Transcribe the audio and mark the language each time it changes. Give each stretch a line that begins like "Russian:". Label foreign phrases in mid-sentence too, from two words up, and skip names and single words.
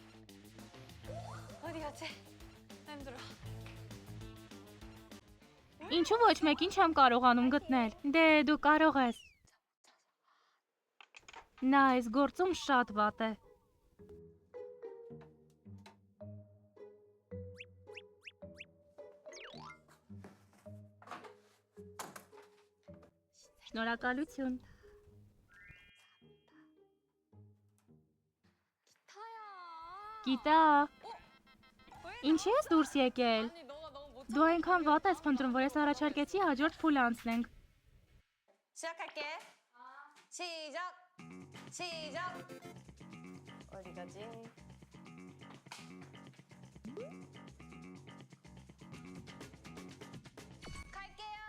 Korean: 어디 갔지? 나 힘들어.
Armenian: Ինչու ոչ մեկին չեմ կարողանում գտնել։ Դե դու կարող ես։ Նա այս գործում շատ վատ է։ Շնորհակալություն։
Korean: 타야.
Armenian: Գիտա, ինչի ես դուրս եկել։
Korean: 아니 너가 너무 못
Armenian: Դու այնքան վատ ես փնտրում, որ ես առաջարկեցի հաջորդ փուլ անցնենք։
Korean: 시작할게. 시작. 시작. 어디 가지? 갈게요.